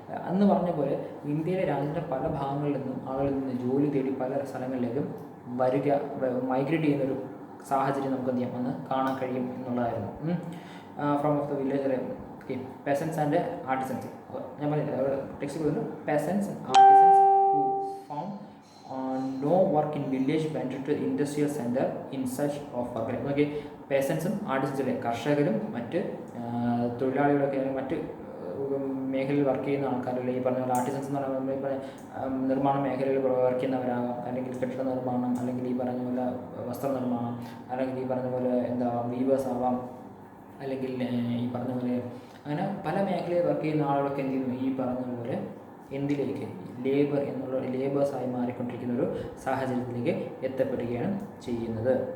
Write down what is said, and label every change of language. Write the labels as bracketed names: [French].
[Malayalam] അന്ന് പറഞ്ഞ പോലെ ഇന്ത്യയിലെ രാജ്യത്തിൻ്റെ പല ഭാഗങ്ങളിൽ നിന്നും ആളുകളിൽ നിന്ന് ജോലി തേടി പല സ്ഥലങ്ങളിലേക്കും മൈഗ്രേറ്റ് ചെയ്യുന്നൊരു സാഹചര്യം നമുക്ക് എന്ത് ചെയ്യാം, അന്ന് കാണാൻ കഴിയും എന്നുള്ളതായിരുന്നു. [English] From of the village peasants and artisans. [Malayalam] ഞാൻ പറഞ്ഞില്ല ടെക്സ്റ്റ് പറയുന്നു, [English] Peasants artisans who found no work in village went to industrial center in search of work. [Malayalam] Okay, പെസൻസും ആർട്ടിസൻസിലെ കർഷകരും മറ്റ് തൊഴിലാളികളൊക്കെ മറ്റ് മേഖലയിൽ വർക്ക് ചെയ്യുന്ന ആൾക്കാരല്ലേ. ഈ പറഞ്ഞ പോലെ ആർട്ടിസൻസ് എന്ന് പറയുമ്പോൾ ഇപ്പോൾ നിർമ്മാണ മേഖലയിൽ വർക്ക് ചെയ്യുന്നവരാകാം, അല്ലെങ്കിൽ കെട്ടിട നിർമ്മാണം, അല്ലെങ്കിൽ ഈ പറഞ്ഞ പോലെ വസ്ത്രനിർമ്മാണം, അല്ലെങ്കിൽ ഈ പറഞ്ഞ പോലെ വീവേഴ്സ് ആവാം, അല്ലെങ്കിൽ ഈ പറഞ്ഞ പോലെ അങ്ങനെ പല മേഖലയിൽ വർക്ക് ചെയ്യുന്ന ആളുകളൊക്കെ എന്ത് ചെയ്യുന്നു, ഈ പറഞ്ഞ പോലെ എന്തിലേക്ക് ലേബേഴ്സായി മാറിക്കൊണ്ടിരിക്കുന്ന ഒരു സാഹചര്യത്തിലേക്ക് എത്തപ്പെടുകയാണ് ചെയ്യുന്നത്.